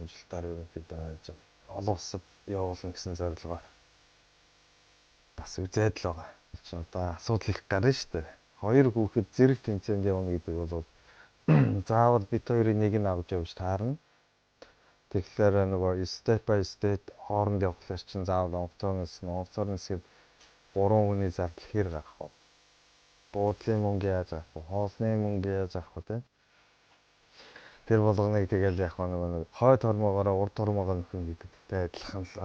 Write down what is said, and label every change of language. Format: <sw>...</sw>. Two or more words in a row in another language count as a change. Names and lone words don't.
<mn>Жилдээ ерөнхийдөө олон улсад явуулна гэсэн зорилгоор бас үзээд л байгаа. Чи одоо асуудал их гарна шүү дээ. Хоёр хүүхэд зэрэг тэмцээнд явна гэдэг бол заавал бид хоёрын нэг нь авч явж таарна. Тэгэхээр нөгөө</mn> <en>step by step</en> <mn>хооронд явахлаар чинь заавал онцгойноос гээд 3 хүний зардал хэр гарах вэ? Буудлын мөнгө яаж авах вэ? Хоолны мөнгө яаж авах вэ? Тэр болгоныг тэгэл яг нэг хойд хормоогоор урд хормоогоо нөхөн гэдэгтэй адилхан л.</mn>